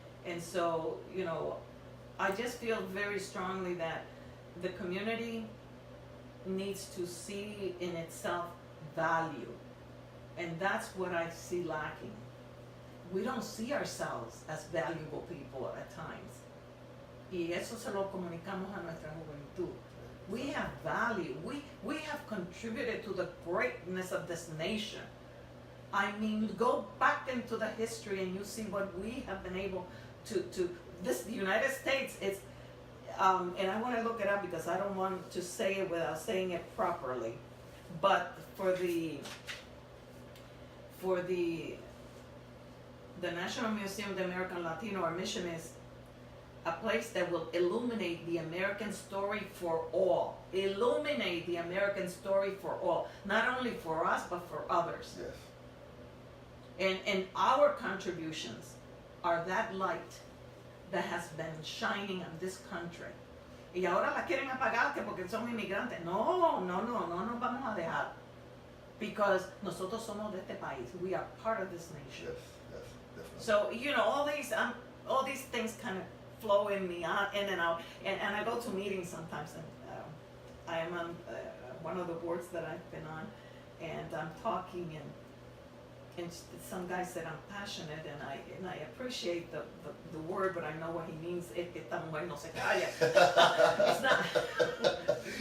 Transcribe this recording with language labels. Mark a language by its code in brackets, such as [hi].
[en] And so, I just feel very strongly that the community needs to see in itself value. And that's what I see lacking. We don't see ourselves as valuable people at times. [es] Y eso se lo comunicamos a nuestra juventud. [en] We have value. We have contributed to the greatness of this nation. I mean, go back into the history and you see what we have been able to the United States, it's, and I want to look it up because I don't want to say it without saying it properly, but for the National Museum of the American Latino, our mission is a place that will illuminate the American story for all. Illuminate the American story for all. Not only for us, but for others. Yes. And our contributions are that light that has been shining on this country. [es] Y ahora la quieren apagar que porque son inmigrantes. No nos vamos a dejar. Because nosotros somos de este país. [en] We are part of this nation. Yes. Yes. Definitely. So, all these things kind of flow in me out, in and out. And I go to meetings sometimes, and I am on one of the boards that I've been on, and I'm talking, and some guy said I'm passionate, and I appreciate the word, but I know what he means. [es] Es que esta mujer no se calla. [en] It's not.